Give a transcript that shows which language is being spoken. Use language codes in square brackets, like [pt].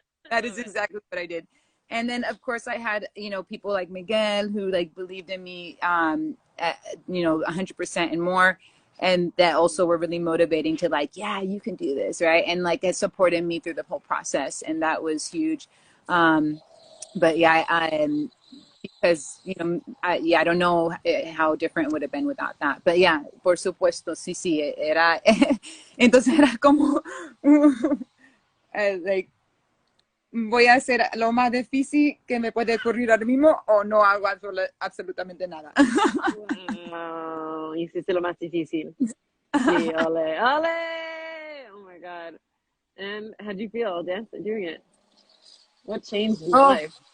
[en] That is exactly what I did. And then of course I had, you know, people like Miguel who like believed in me, you know, 100% and more. And that also were really motivating to like, yeah, you can do this. Right. And like it supported me through the whole process. And that was huge. But yeah, because, you know, I don't know how different it would have been without that. [es] But yeah, por supuesto, sí, era, entonces era como, like, voy a hacer lo más difícil que me puede ocurrir ahora mismo o no hago absolutamente nada. Wow, hiciste lo más difícil. Sí, ole, ole. [en] Oh my God. And how do you feel dancing, doing it? What changed in your life?